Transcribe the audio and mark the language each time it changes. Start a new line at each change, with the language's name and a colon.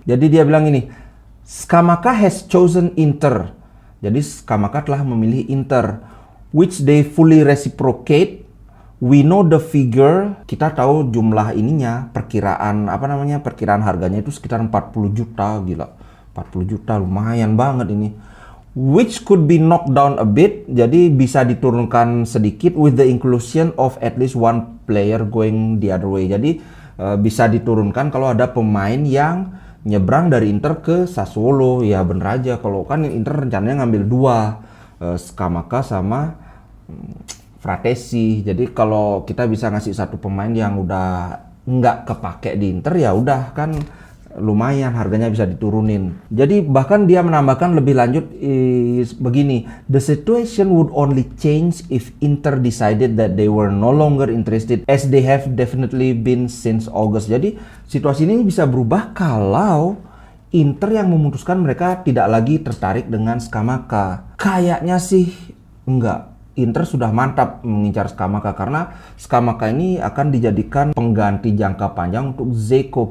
Indonesian: Jadi dia bilang ini, Scamacca
English: has chosen
Indonesian: Inter. Jadi Scamacca telah memilih Inter,
English: which they fully reciprocate. We know the figure.
Indonesian: Kita tahu jumlah ininya, perkiraan harganya itu sekitar 40 juta, gila. 40 juta lumayan banget ini.
English: Which could be knocked down a bit,
Indonesian: jadi bisa diturunkan sedikit
English: with the inclusion of at least one player going the other way.
Indonesian: Jadi bisa diturunkan kalau ada pemain yang nyebrang dari Inter ke Sassuolo. Ya bener aja, kalau kan Inter rencananya ngambil dua, Scamacca sama Fratesi. Jadi kalau kita bisa ngasih satu pemain yang udah nggak kepake di Inter, ya udah kan lumayan harganya bisa diturunin. Jadi bahkan dia menambahkan lebih lanjut begini,
English: the situation would only change if Inter decided that they were no longer interested as they have definitely been since August.
Indonesian: Jadi situasi ini bisa berubah kalau Inter yang memutuskan mereka tidak lagi tertarik dengan Scamacca. Kayaknya sih enggak. Inter sudah mantap mengincar Scamacca karena Scamacca ini akan dijadikan pengganti jangka panjang untuk Dzeko.